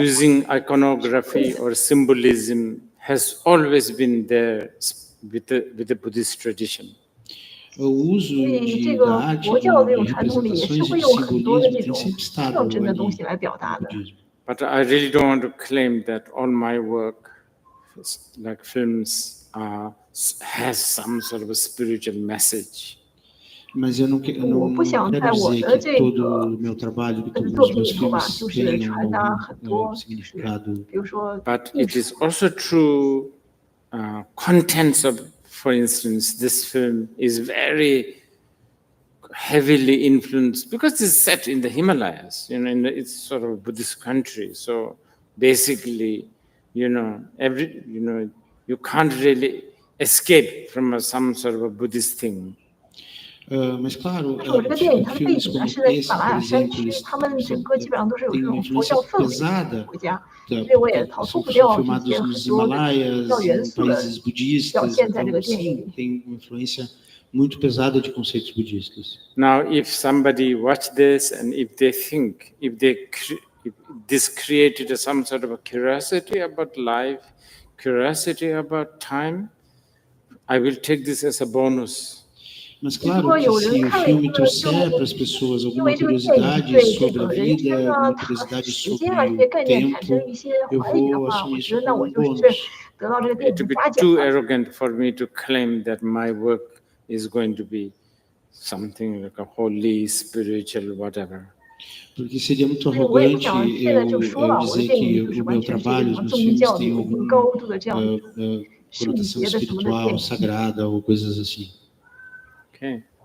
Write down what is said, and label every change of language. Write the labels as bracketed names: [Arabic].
[English] Using iconography or symbolism has always been there with the Buddhist tradition. [Portuguese] O uso da arte, de representações e de simbolismo tem sempre estado ali no budismo. [English] But I really don't want to claim that all my work, like films, has some sort of a spiritual message. [Portuguese] Mas eu não quero dizer que todo o meu trabalho, que todos os meus filmes tenham um significado. [English] But it is also true, contents of, for instance, this film is very heavily influenced because it's set in the Himalayas, it's sort of a Buddhist country. So basically, you can't really escape from some sort of a Buddhist thing. [Portuguese] Mas claro, filmes como esse, por exemplo, têm uma influência pesada, são filmados nos Himalaias, em países budistas, então sim, tem uma influência muito pesada de conceitos budistas. [English] Now, if somebody watch this and if this created some sort of a curiosity about life, curiosity about time, I will take this as a bonus. [Portuguese] Mas claro que se o filme trouxer para as pessoas alguma curiosidade sobre a vida, alguma curiosidade sobre o tempo, eu vou assumir isso como um bônus. [English] It would be too arrogant for me to claim that my work is going to be something like a holy, spiritual, whatever. [Portuguese] Porque seria muito arrogante eu dizer que o meu trabalho, os meus filmes têm alguma conotação espiritual, sagrada ou coisas assim. [English] Okay.